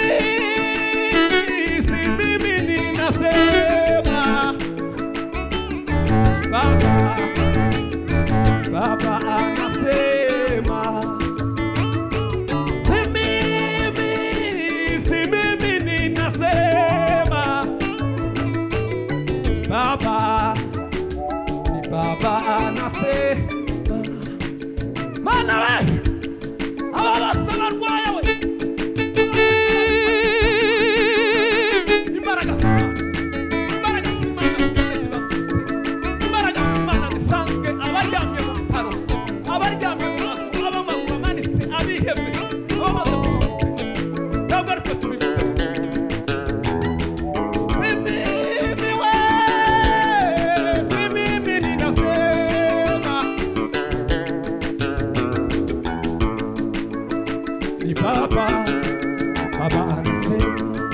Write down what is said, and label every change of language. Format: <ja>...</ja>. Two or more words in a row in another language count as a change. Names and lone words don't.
<sw>mimi ninasema, Baba anasema si mimi ninasema, Baba anasema.</sw> <rw>Mana we ababasa barwaye we, imbaraga nisange abaryamye mu bitaro, abaryamye mu mazu, abamaguru amanitse, abihebye, abamaze gusohoka, ntabwo ariko tubivuze.</rw> <sw>Baba anasema</sw>